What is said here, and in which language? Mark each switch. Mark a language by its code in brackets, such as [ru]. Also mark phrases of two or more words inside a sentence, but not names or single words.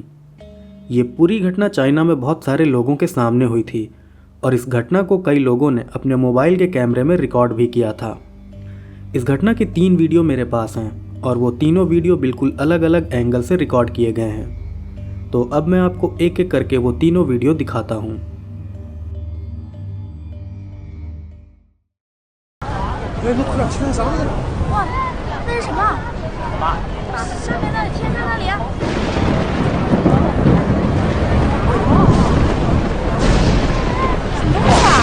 [hi] ये पूरी घटना चाइना में बहुत सारे लोगों के सामने हुई थी, और इस घटना को कई लोगों ने अपने मोबाइल के कैमरे में रिकॉर्ड भी किया था। इस घटना के 3 वीडियो मेरे पास हैं, और वो तीनों वीडियो बिल्कुल अलग अलग एंगल से रिकॉर्ड किए गए हैं। तो अब मैं आपको एक एक करके वो तीनों वीडियो दिखाता हूँ। [zh] 哎，那快点，天上啥呢？哇，那是什么？上面那里，天上那里啊！什么东西啊？